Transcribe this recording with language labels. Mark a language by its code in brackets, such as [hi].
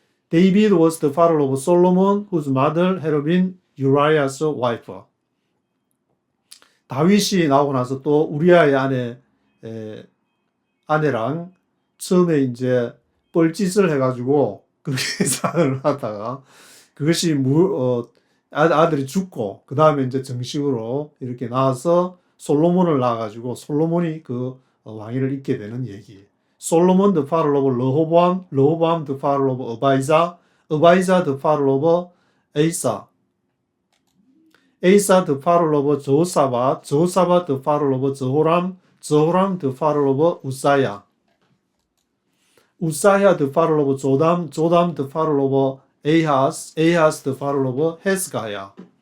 [en] David was the father of Solomon, whose mother had been Uriah's wife. [ko] 다윗이 나오고 나서 또 우리아의 아내랑 처음에 이제 뻘짓을 해가지고 그렇게 산을 하다가 그것이 아들이 죽고 그 다음에 이제 정식으로 이렇게 나와서 솔로몬을 낳아가지고 솔로몬이 그 왕위를 잇게 되는 얘기. [en] 솔로몬 the father of Rehoboam, Rehoboam the father of Abijah, Abijah the father of Asa, Asa the father of Josaphat, Josaphat the father of Jehoram, Jehoram the father of Uzziah, Uzziah the father of Jotham, Jotham the father of Ahaz, Ahaz the father of Hezekiah.